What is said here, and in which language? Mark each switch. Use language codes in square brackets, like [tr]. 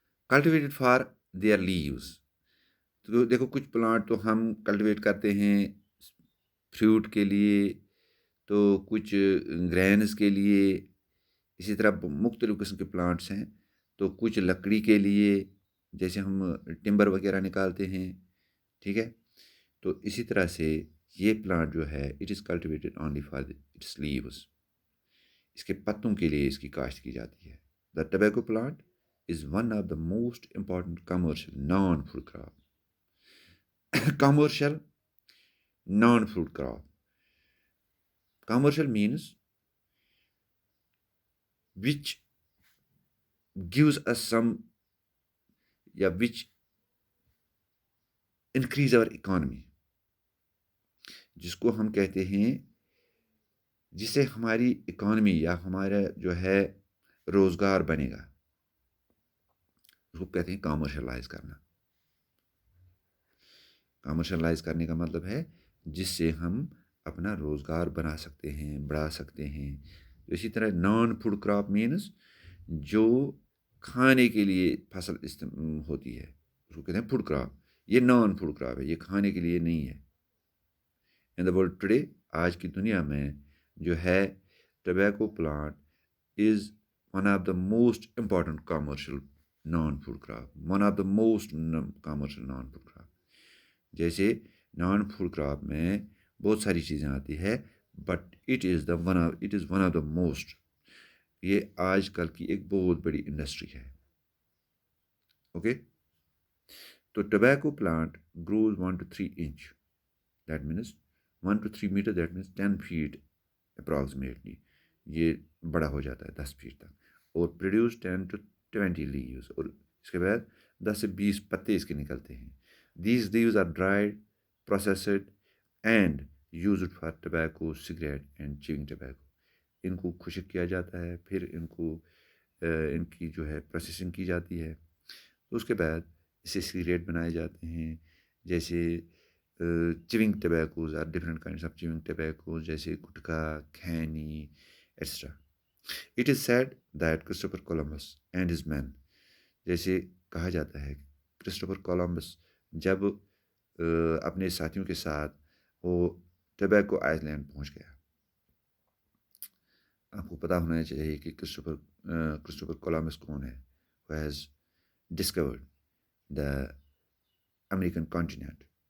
[en] Cultivated for their leaves. [ur] تو دیکھو کچھ پلانٹ تو ہم کلٹیویٹ کرتے ہیں فروٹ کے لیے، تو کچھ گرینز کے لیے، اسی طرح مختلف قسم کے پلانٹس ہیں. تو کچھ لکڑی کے لیے، جیسے ہم ٹمبر وغیرہ نکالتے ہیں، ٹھیک ہے. تو اسی طرح سے یہ پلانٹ جو ہے [en] It is cultivated only for its leaves. [ur] اس کے پتوں کے لیے اس کی کاشت کی جاتی ہے. [en] The tobacco plant is one of the most important commercial non food crop. Commercial non-food crop. Commercial means which gives us some, which increase our economy. [ur] جس کو ہم کہتے ہیں، جس سے ہماری اکانومی یا ہمارا جو ہے روزگار بنے گا، اس کو کہتے ہیں کامرشلائز کرنا. کامرشلائز کرنے کا مطلب ہے جس سے ہم اپنا روزگار بنا سکتے ہیں، بڑھا سکتے ہیں. اسی طرح نان فوڈ کراپ مینس جو کھانے کے لیے فصل ہوتی ہے، اس کو کہتے ہیں فوڈ کراپ. یہ نان فوڈ کراپ ہے، یہ کھانے کے لیے نہیں ہے. [en] in the world today, [ur] آج کی دنیا میں جو ہے [en] Tobacco plant is one of the most important commercial non food crop. One of the most commercial non food crop. [ur] جیسے نان فوڈ کراپ میں بہت ساری چیزیں آتی ہے، [en] But it is one of the most. [ur] یہ آج کل کی ایک بہت بڑی انڈسٹری ہے. اوکے. [en] تو tobacco plant grows 1 to 3 inch. That means 1 to 3 meter, that means 10 feet approximately. [ur] یہ بڑا ہو جاتا ہے 10 feet تک، اور [en] produce 10 to 20 leaves, [ur] اور اس کے بعد 10 سے 20 پتے اس کے نکلتے ہیں. [en] These leaves are dried, processed and used for tobacco, cigarette and chewing tobacco. [ur] ان کو خشک کیا جاتا ہے، پھر ان کی جو ہے پروسیسنگ کی جاتی ہے. اس کے بعد اس سے سگریٹ بنائے جاتے ہیں، جیسے [en] chewing tobaccos are different kinds of chewing tobaccos, [ur] جیسے گٹکا، کھینی etcetera. [en] it is said that Christopher Columbus and his men, [ur] جیسے کہا جاتا ہے کرسٹوفر کولمبس جب اپنے ساتھیوں کے ساتھ وہ ٹبیکو آئس لینڈ پہنچ گیا. آپ کو پتہ ہونا چاہیے کہ کرسٹوفر کولمبس کون ہے. [en] who has discovered the American continent.